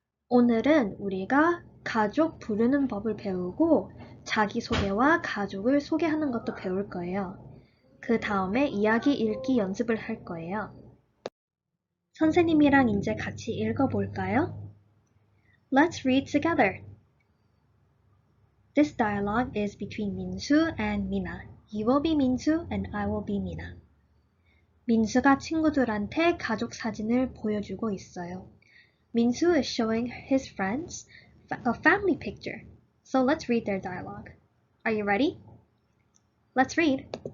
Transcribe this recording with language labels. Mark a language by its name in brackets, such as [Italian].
[Korean] 오늘은 우리가 가족 부르는 법을 배우고 자기소개와 가족을 소개하는 것도 배울 거예요. 그 다음에 이야기 읽기 연습을 할 거예요. 선생님이랑 이제 같이 읽어볼까요? [English] Let's read together. This dialogue is between Minsu and Mina. You will be Minsu and I will be Mina. [Korean] 민수가 친구들한테 가족 사진을 보여주고 있어요. [English] Minsu is showing his friends a family picture. So let's read their dialogue. Are you ready? Let's read.